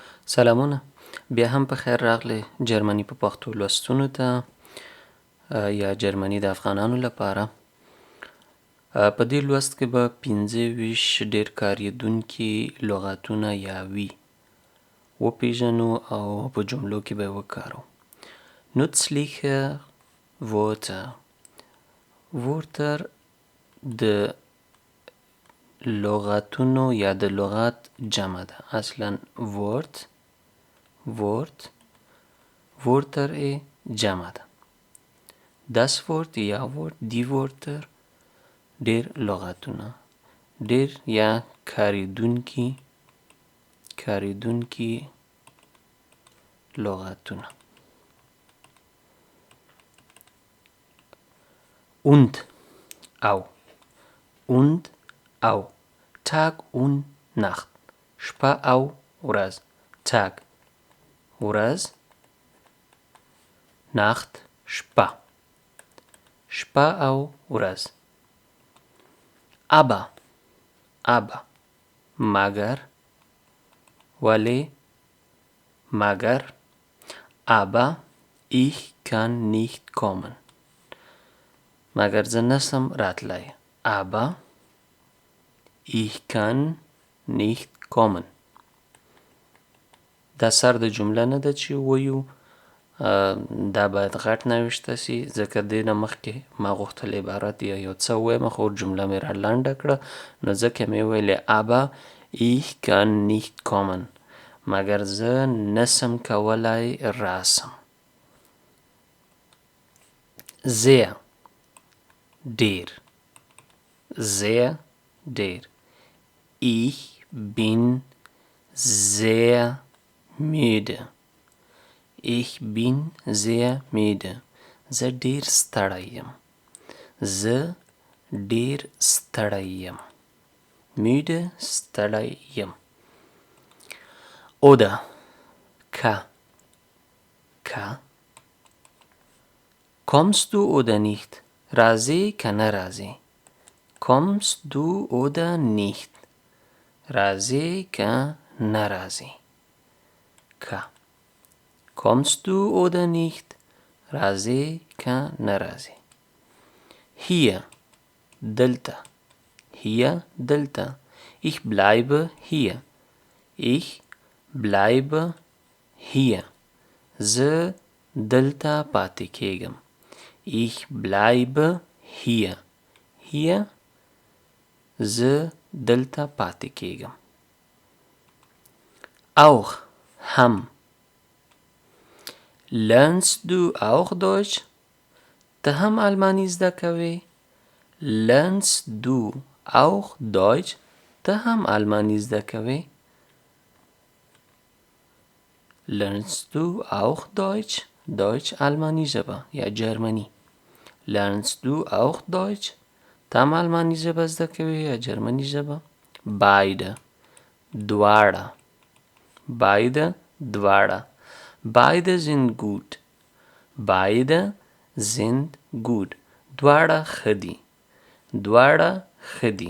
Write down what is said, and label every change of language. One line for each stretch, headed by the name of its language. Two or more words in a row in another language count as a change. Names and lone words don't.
Pashto: سلامونه، بیا هم په خیر راغلی جرمني په پښتو لوستونو ته یا جرمني د افغانانو لپاره. په دې لوست کې به 25 ډېر کارېدونکي لغاتونه یا وي وپېژنو او په جملو کې به یې وکاروو.
German: Nützliche Wörter.
Pashto: Wörter د لغاتونو یا د لغات جمع ده. اصلا Wörter جمع ده.
German: Das Wort
Pashto: یا
German: Wort die Wörter
Pashto: ډېر لغاتونه، ډېر یا کارېدونکي لغاتونه.
German: Und au Tag und Nacht.
Pashto: شپه او ورځ. Tag ورځ، Nacht شپه او ورځ. Aber مگر، ولی، مگر.
German: Aber ich kann nicht kommen.
Pashto: مگر زه نسم راتلی.
German: Aber ich kann nicht kommen.
Pashto: دا سر د جمله نه ده چې ووایو، دا باید غټ نوشته سي، ځکه دې نه مخکې ما غوښتل عبارت یا یو څه ووایم خو جمله مې را لنډه کړه، نو ځکه مې ویلې
German: aber ich kann nicht kommen.
Pashto: مگر زه نسم کولی راسم. Sehr ډېر.
German: Ich bin sehr müde.
Pashto: زه ډېر ستړی یم. Müde ستړی یم.
German: Oder ka Kommst du oder nicht?
Pashto: راځې که نه راځې.
German: Kommst du oder nicht?
Pashto: راځې که نه راځې.
German: Ka Kommst du oder nicht?
Pashto: راځې که نه راځې. Hier دلته.
German: Ich bleibe hier.
Pashto: زه دلته پاتې کېږم.
German: Ich bleibe hier.
Pashto: زه دلته پاتې کېږم.
German: Auch هم. Lernst du auch Deutsch?
Pashto: ته هم آلماني زده کوې.
German: Lernst du auch Deutsch?
Pashto: ته هم آلماني زده کوې.
German: Lernst du auch Deutsch?
Pashto: Deutsch آلماني ژبه یا جرمني.
German: Lernst du auch Deutsch?
Pashto: ته هم آلماني ژبه زده کوې یا جرمني ژبه. Beide دواړه.
German: Beide sind gut.
Pashto: دواړه ښه دي.